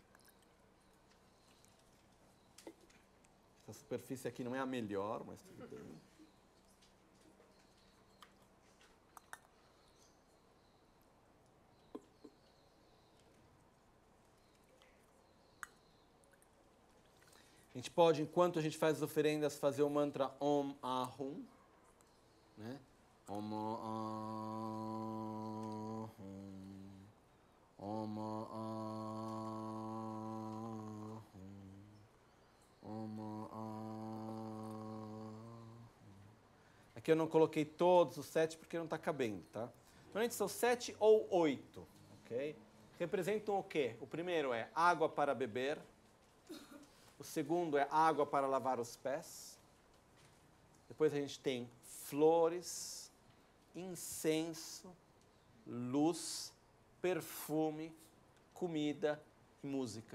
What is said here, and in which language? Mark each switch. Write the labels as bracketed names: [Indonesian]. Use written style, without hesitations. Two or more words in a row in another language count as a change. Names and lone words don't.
[Portuguese] Essa superfície aqui não é a melhor, mas tudo bem. A gente pode, enquanto a gente faz as oferendas, fazer o mantra [Sanskrit] Om Ahum, [Portuguese] né? [Sanskrit] Om Ahum, Om Ahum, Om Ahum. [Portuguese] Aqui eu não coloquei todos os 7 porque não está cabendo, tá? Normalmente são 7 ou 8, ok? Representam o quê? O primeiro é água para beber. O segundo é água para lavar os pés. Depois a gente tem flores, incenso, luz, perfume, comida e música.